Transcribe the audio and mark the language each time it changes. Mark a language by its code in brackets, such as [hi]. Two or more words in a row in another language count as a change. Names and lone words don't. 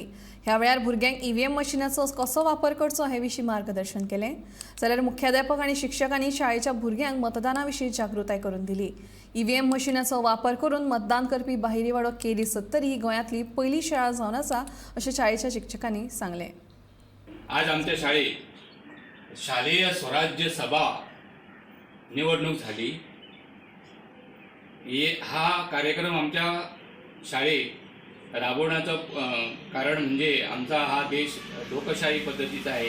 [kok] ह्या वेळार भुरग्यांक ईव्हीएम मशीनाचो कसो वापर करचो हे विशीं मार्गदर्शन केलें। जाल्यार मुख्याध्यापक आनी शिक्षकांनी शाळेच्या भुरग्यांक मतदाना विशीं जागृताय करून दिली। ईव्हीएम मशीनाचो वापर करून मतदान करपी बाहिरीवाडो केरी 70 ही गोंयांतली पयली शाळा जावन आसा अशें शाळेच्या शिक्षकांनी सांगलें। [mr] आज आमच्या शाळेत शालेय स्वराज्य सभा निवडणूक झाली। हा कार्यक्रम आमच्या शाळेत राबवण्याचं कारण म्हणजे आमचा हा देश लोकशाही पद्धतीचा आहे।